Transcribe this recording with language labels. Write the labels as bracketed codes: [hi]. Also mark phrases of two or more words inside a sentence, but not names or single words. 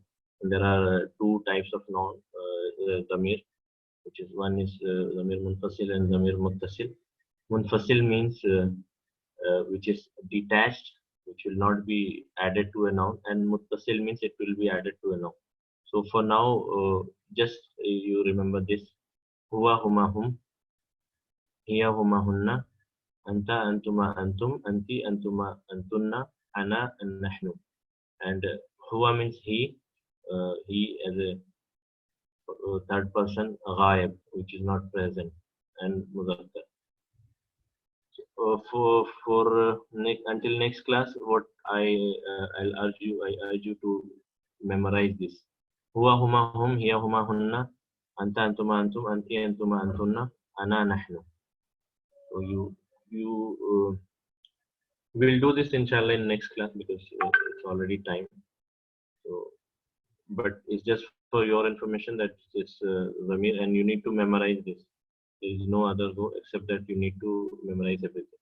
[en] And there are two types of noun zamir, which is one is [ar] ضمير منفصل [en] and [ar] ضمير متصل. [en] Munfasil means which is detached, which will not be added to a noun, and muttasil means it will be added to a noun. So for now, just you remember this: [ar] هو هما هم، هي هما هن، أنت أنتما أنتم، أنتِ أنتما أنتن، أنا and نحن. [en] And huwa means he as a third person, ghaib, which is not present, and muzakkar. until next class, what I urge you to memorize this. [ar] هو هما هم، هي هما هن، أنت أنتما أنتم، أنتِ أنتما أنتن، أنا نحن. [en] So you will do this inshallah in next class, because it's already time. So, but it's just for your information that it's Zamir, and you need to memorize this. There is no other go except that you need to memorize everything.